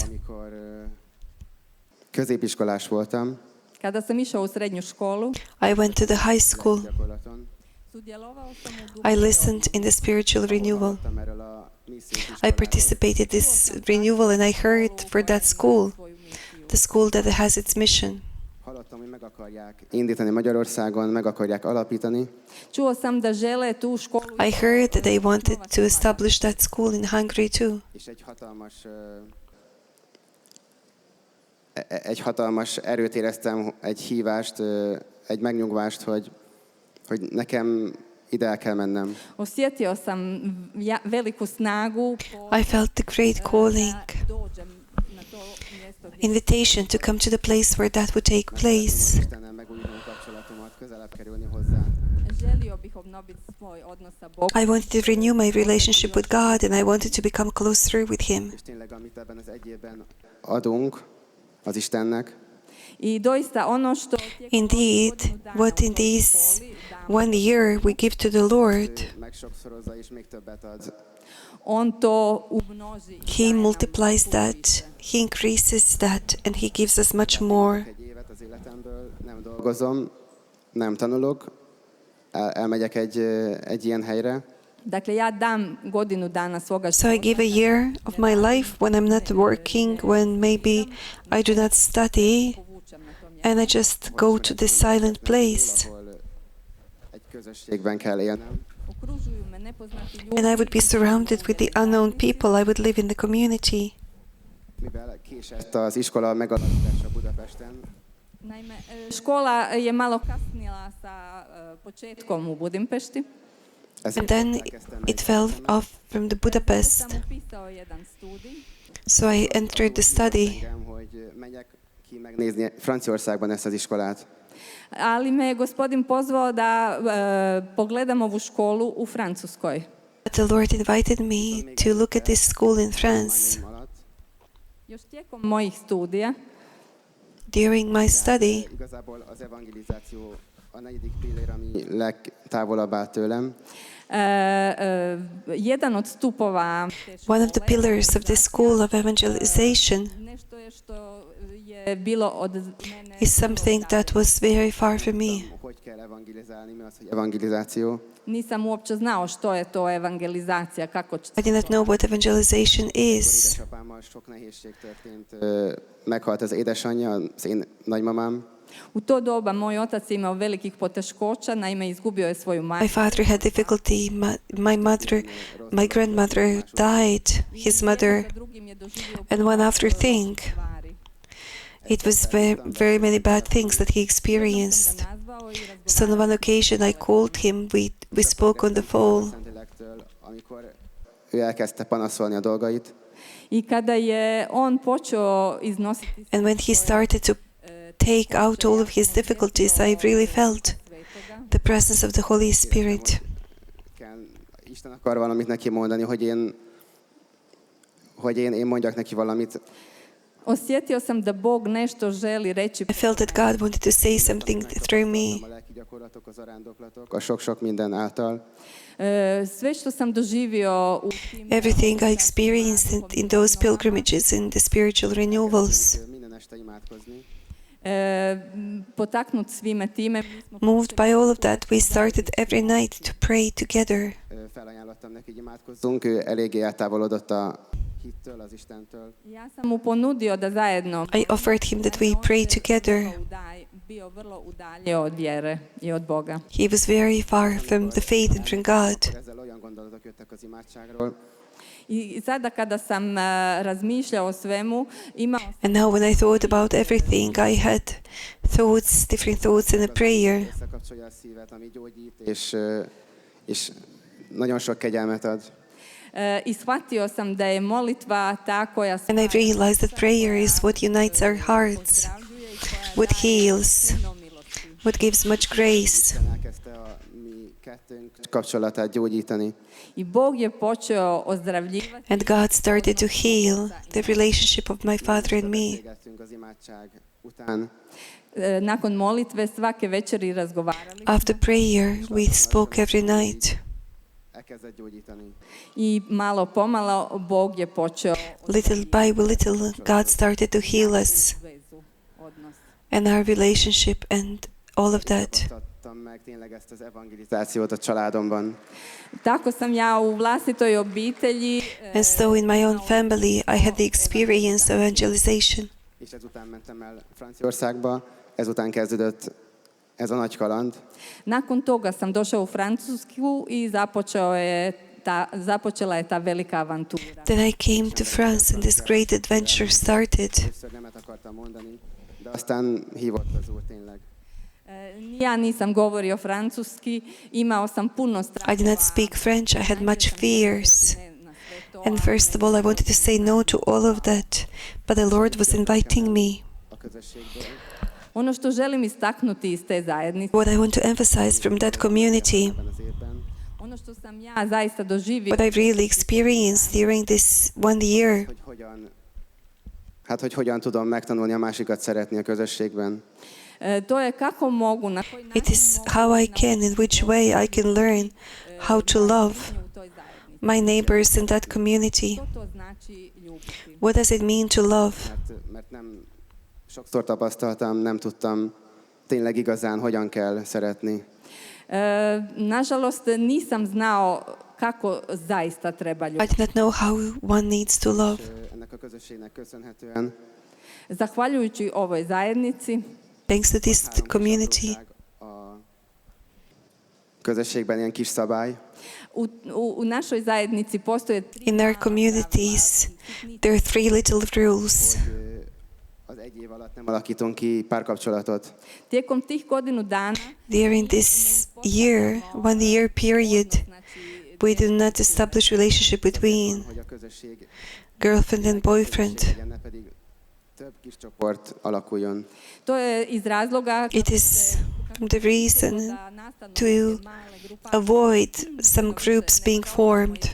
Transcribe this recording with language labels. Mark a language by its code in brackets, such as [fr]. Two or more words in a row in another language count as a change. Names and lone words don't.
[hu] amikor középiskolás voltam, [hr] kada sam išao u srednju školu, [en] I went to the high school. [hu] gyakorlaton, [hr] sudjelovao sam u [en] I listened in the spiritual renewal. [hu] hallottam erről a missziós [en] I [hu] iskoláról. [en] participated this renewal, and I heard for that school, [hr] svoju misiju. [en] the school that has its mission. [hu] Hallottam, hogy meg akarják indítani Magyarországon, meg akarják alapítani, [hr] Čuo sam da žele tu školu [en] I heard that they wanted to establish that school in Hungary too. [hu] és egy hatalmas erőt éreztem, egy hívást, egy megnyugvást, hogy nekem ide el kell mennem. [hr] Osjetio sam veliku snagu [en] I felt the great calling, [hr] da dođem na to mjesto gdje [en] invitation to come to the place where that would take place. [hu] Istennel megújuló kapcsolatomat, közelebb kerülni hozzá. [hr] želio bih obnoviti svoj odnos sa Bogom. [en] I wanted to renew my relationship with God, and I wanted to become closer with Him. [hu] És tényleg, amit ebben az egy évben adunk az Istennek, [hr] I doista ono što [en] Indeed, what in this 1 year we give to the Lord, [hu] megsokszorozza és még többet ad. [hr] on to umnoži. [en] He multiplies that, He increases that, and He gives us much more. [hu] Egy évet az életemből, nem dolgozom, nem tanulok, elmegyek egy ilyen helyre, [hr] Dakle, ja dam godinu dana svoga [en] So I give a year of my life when I'm not working, when maybe I do not study, [hr] povučem na tom mjestu. [en] and I just go to this silent place. [hu] ahol egy közösségben kell élnem. [hr] Okružuju me nepoznati ljudi. [en] And I would be surrounded with the unknown people. I would live in the community. [hu] Mivel késett az iskola megalapítása Budapesten, [hr] Naime, škola je malo kasnila sa početkom u Budimpešti. [en] And then it fell off from the Budapest. [hr] Sam upisao jedan studij. [en] So I entered the study. [hu] engem, hogy menjek ki megnézni Franciaországban ezt az iskolát. [hr] Ali me je gospodin pozvao da pogledam ovu školu u Francuskoj. [en] But the Lord invited me to look at this school in France. [hu] Tanulmányaim alatt. [hr] Još tijekom mojih studija [en] During my study, [hu] Igazából az evangelizáció a negyedik pillér, ami legtávolabb áll tőlem. [hr] jedan od stupova te [en] one of the [hr] škole, [en] pillars of this school of evangelization, [hr] nešto je što je bilo od mene [en] is something that was very far from me. [hu] Hogy kell evangelizálni, mi az, hogy evangelizáció. [hr] Nisam uopće znao što je to evangelizacija, kako će... [en] I did not know what evangelization is. [hu] Édesapámmal sok nehézség történt. Meghalt az édesanyja, az én nagymamám. [hr] U to doba moj otac je imao velikih poteškoća, naime izgubio je svoju [en] My [hr] majku. [en] father had difficulty. My grandmother died, his mother, and one after thing. It was very many bad things that he experienced. So on one occasion I called him, we spoke on the phone. [hu] Amikor ő elkezdte panaszolni a dolgait, [hr] I kada je on počeo iznositi [en] And when he started to take out all of his difficulties, I really felt the presence of the Holy Spirit. [hu] Isten akar valamit neki mondani, hogy én mondjak neki valamit. [hr] osjetio sam da Bog nešto želi reći. [en] I felt that God wanted to say something through me. [hu] A lelki gyakorlatok, az arándoklatok, a sok-sok minden által. [hr] Sve što sam doživio u tim [en] Everything I experienced in those pilgrimages and the spiritual renewals. [hu] Minden este imádkozni. [hr] potaknut svime time. mi smo [en] Moved by all of that, we started every night to pray together. [hu] Felajánlottam neki, hogy imádkozzunk, ő eléggé eltávolodott a hittől, az Istentől. [hr] Ja sam mu ponudio da zajedno. [en] I offered him that we pray together. [hr] Bio vrlo udaljio od vjere i od Boga. [en] He was very far from the faith and from God. [hu] Ezzel olyan gondolatok jöttek az imádságról. [hr] I sada kada sam razmišljao o svemu, imao sam [en] And now when I thought about everything, I had different thoughts in a prayer. [hu] Összekapcsolja a szívet, ami gyógyít, és nagyon sok kegyelmet ad. [hr] i shvatio sam da je molitva ta koja [en] And I realized that prayer is what unites our hearts, what heals, what gives much grace. [hu] Elkezdte a mi kettőnk kapcsolatát gyógyítani. [hr] I Bog je počeo ozdravljivati. [en] And God started to heal the relationship of my father and me. [hu] Beszélgettünk az imádság után. [hr] Nakon molitve svake večeri razgovarali [en] After prayer, we spoke every night. [hu] Elkezdett gyógyítani. [hr] i malo pomalo Bog je počeo [en] Little by little, God started to heal us [hr] vezu, odnos. [en] and our relationship and all of that. [hu] Tapasztaltam meg tényleg ezt az evangelizációt a családomban. [hr] Tako sam ja u vlastitoj obitelji [en] And so in my own family, I had the experience of evangelization. [hu] És ezután mentem el Franciaországba, ezután kezdődött ez a nagy kaland. [hr] nakon toga sam došao u Francusku i započela je ta velika avantura. [en] Then I came to France and this great adventure started. [hu] Először nemet akartam mondani, de aztán hívott az Úr tényleg. [hr] Ja nisam govorio francuski, imao sam puno straha. [en] I did not speak French, I had much fears. And first of all, I wanted to say no to all of that, but the Lord was inviting me. [hu] A közösségből. [hr] Ono što želim istaknuti iz te zajednice, [en] What I want to emphasize from that community, [hu] Ebben az évben. [hr] ono što sam ja zaista doživio, [en] what I really experienced during this 1 year, [hu] hogy hogyan tudom megtanulni a másikat szeretni a közösségben. [hr] to je kako mogu, na koji [en] it is how I can, in which way I can learn how to love [hr] u toj zajednici. [en] my neighbors in that community. [hr] Što to znači ljubiti? [en] What does it mean to love? [hu] Mert nem sokszor tapasztaltam, nem tudtam tényleg igazán, hogyan kell szeretni. [hr] Nažalost, nisam znao kako zaista treba [en] I [hr] ljubiti. [en] did not know how one needs to love. [hu] Ennek a közösségnek köszönhetően [hr] Zahvaljujući ovoj zajednici, [en] Thanks to this community, [hu] a közösségben ilyen kis szabály, [hr] u našoj zajednici postoje [en] in our communities, there are 3 little rules. [hu] hogy az egy év alatt nem alakítunk ki párkapcsolatot. [hr] tijekom tih godinu dana [en] During this year, 1 year period, we do not establish relationship between [hu] Hogy a közösség [en] girlfriend and boyfriend. [hu] legyen, ne pedig több kis csoport alakuljon. [hr] to je iz razloga [en] It is the reason to avoid some groups being formed.